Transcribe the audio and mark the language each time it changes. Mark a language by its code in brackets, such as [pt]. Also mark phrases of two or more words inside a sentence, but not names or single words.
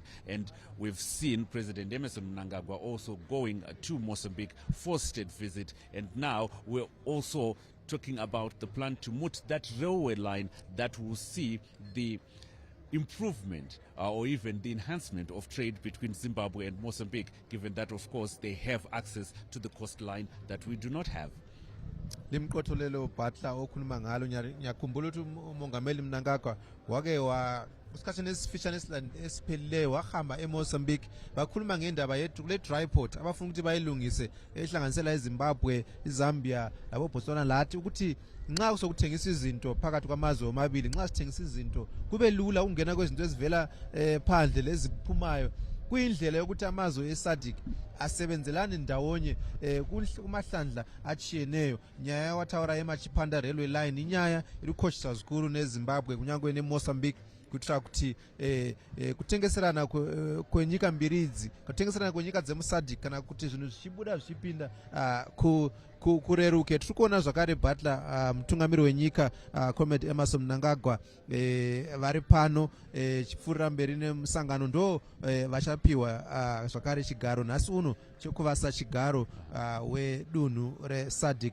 [en] And we've seen President Emerson Mnangagwa also going to Mozambique for state visit, and now we're also talking about the plan to moot that railway line that will see the improvement or even the enhancement of trade between Zimbabwe and Mozambique, given that, of course, they have access to the coastline that we do not have. [nd] Limqotholelo Butler okhuluma ngalo ngiyakhumbula ukuthi umongameli Mnangagwa wake kusikhathini esifishane esiphelileyo wahamba eMozambique bakhuluma ngendaba yethu kule [en] dry port [nd] abafuna ukuthi bayilungise ehlanganisela eZimbabwe, iZambia labo Botswana lathi ukuthi nxa kusokuthengisa izinto phakathi kwamazwe omabili nxa sithengisa izinto kube lula ukungena kwezinto ezivela phandle leziphumayo kuyindlela yokuthi amazwe eSADC asebenzelane ndawonye kumahlandla achiyeneyo. [sn] Nyaya watawura yemachipanda [en] railway line [sn] inyaya irikhoshisa zikuru neZimbabwe kunyangwe neMozambique kuitira kuti kutengeserana kwenyika mbiri idzi kutengeserana kwenyika dzemuSADC kana kuti zvinhu zvichibuda zvichipinda kureruke. Tiri kuona zvakare Butler mutungamiri wenyika Comrade Emerson Mnangagwa vari pano chipfuurira mberi nemusangano ndo vachapiwa zvakare chigaro nhasi uno chekuvasa chigaro wedunhu reSADC.